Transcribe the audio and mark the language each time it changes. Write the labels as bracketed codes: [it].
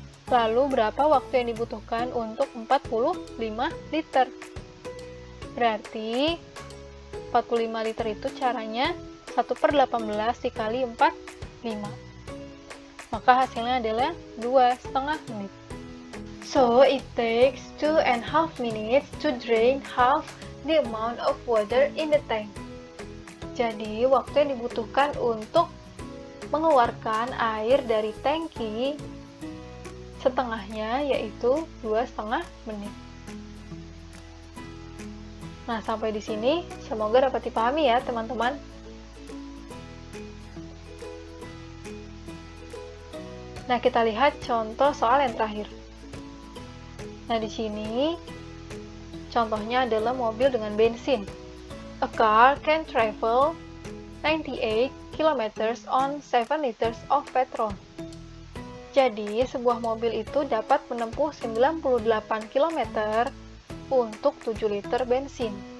[id] Lalu berapa waktu yang dibutuhkan untuk 45 liter? Berarti 45 liter itu caranya 1/18 dikali 45. Maka hasilnya adalah 2,5 menit. [en] So, it takes 2.5 minutes to drain half the amount of water in the tank. [id] Jadi, waktu yang dibutuhkan untuk mengeluarkan air dari tangki setengahnya yaitu 2,5 menit. Nah, sampai di sini semoga dapat dipahami ya, teman-teman. Nah, kita lihat contoh soal yang terakhir. Nah, di sini Contohnya adalah mobil dengan bensin. [en] A car can travel 98 kilometers on 7 liters of petrol. [id] Jadi, sebuah mobil itu dapat menempuh 98 km untuk 7 liter bensin.